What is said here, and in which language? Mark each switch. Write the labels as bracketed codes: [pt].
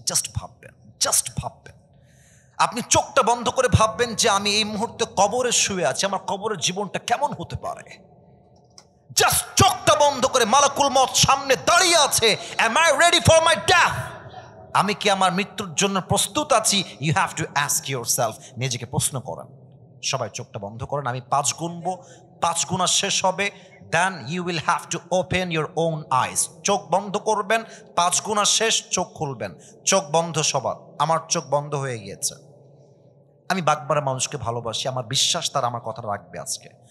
[bn] Just ভাববেন, just ভাববেন। আপনি চোখটা বন্ধ করে ভাববেন যে আমি এই মুহূর্তে কবরে শুয়ে আছি, আমার কবরের জীবনটা কেমন হতে পারে। জাস্ট চোখটা বন্ধ করে মালাকুল মওত সামনে দাঁড়িয়ে আছে। [en] Am I ready for my death? [bn] আমি কি আমার মৃত্যুর জন্য প্রস্তুত আছি? [en] You have to ask yourself, [bn] নিজেকে প্রশ্ন করেন। সবাই চোখটা বন্ধ করেন, আমি 5 গুনবো, 5 গুণা শেষ হবে, [en] then you will have to open your own eyes. [bn] চোখ বন্ধ করবেন, 5 গুণা শেষ, চোখ খুলবেন। চোখ বন্ধ সবার। আমার চোখ বন্ধ হয়ে গিয়েছে। আমি বাগমারা মানুষকে ভালোবাসি, আমার বিশ্বাস তারা আমার কথা রাখবে আজকে।